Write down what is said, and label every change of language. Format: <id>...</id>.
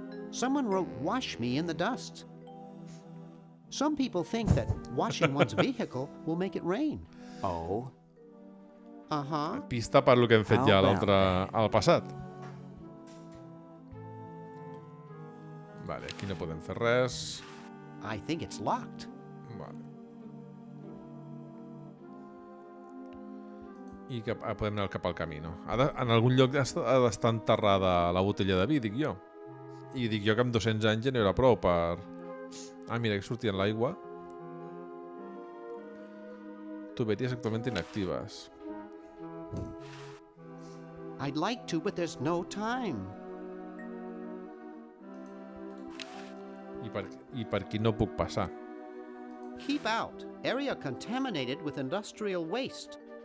<en>Someone wrote wash me in the dust. Some people think that washing one's vehicle will make it rain. Oh? Uh-huh.</en> <ca>Pista per lo que hem fet ja al passat. Vale, aquí no podem fer res.</ca> <en>I think it's locked.</en> <ca>Vale. I podem anar cap al camí, no? En algun lloc ha d'estar enterrada la botella de vi, dic jo. I dic jo que amb 200 anys ja no hi haurà prou per... Ah, mira, que sortia en l'aigua.</ca> <es>Tuberías actualmente inactivas.</es> <en>I'd like to, but there's no time.</en> <ca>I per aquí no puc passar.</ca> <en>Keep out. Area contaminated with industrial waste.</en>